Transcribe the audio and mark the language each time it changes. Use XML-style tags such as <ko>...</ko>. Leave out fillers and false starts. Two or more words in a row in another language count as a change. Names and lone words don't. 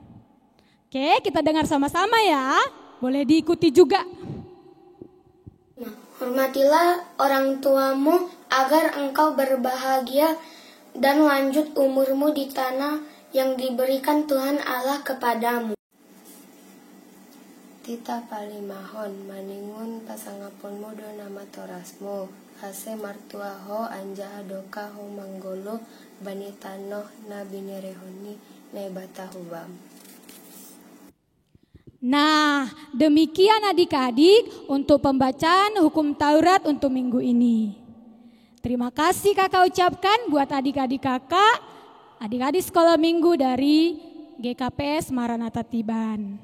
<id>Oke, kita dengar sama-sama ya. Boleh diikuti juga. Nah, hormatilah orang tuamu agar engkau berbahagia dan lanjut umurmu di tanah yang diberikan Tuhan Allah kepadamu.</id> <smr>Tita palimahon maningun pasangapun mudo nama torasmu hase martuaho anja adoka ho manggolo banitanoh na binerehoni nebatahubam.</smr> <id>Nah, demikian adik-adik untuk pembacaan hukum Taurat untuk minggu ini. Terima kasih kakak ucapkan buat adik-adik kakak adik-adik sekolah minggu dari GKPS Maranatha Tiban.</id>